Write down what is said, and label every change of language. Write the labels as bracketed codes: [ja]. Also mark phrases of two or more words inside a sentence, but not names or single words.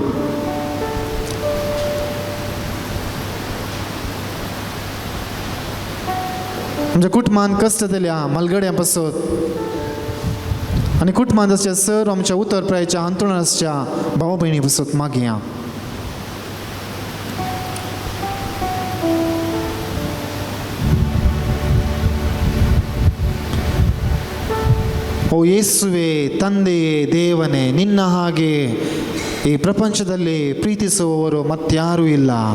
[kok] आमच्या कुटुंबान कश्ट जाल्या मलगड्यां पासत आनी कुटुंबांत आसच्या सर आमच्या उत्तर प्रायच्या अंतरुण आसच्या भावा भयणी पासत मागया [kn] ಓ ಯೇಸುವೆ ತಂದೆಯೇ ದೇವನೇ ನಿನ್ನ ಹಾಗೆ ಈ ಪ್ರಪಂಚದಲ್ಲಿ ಪ್ರೀತಿಸುವವರು ಮತ್ಯಾರೂ ಇಲ್ಲ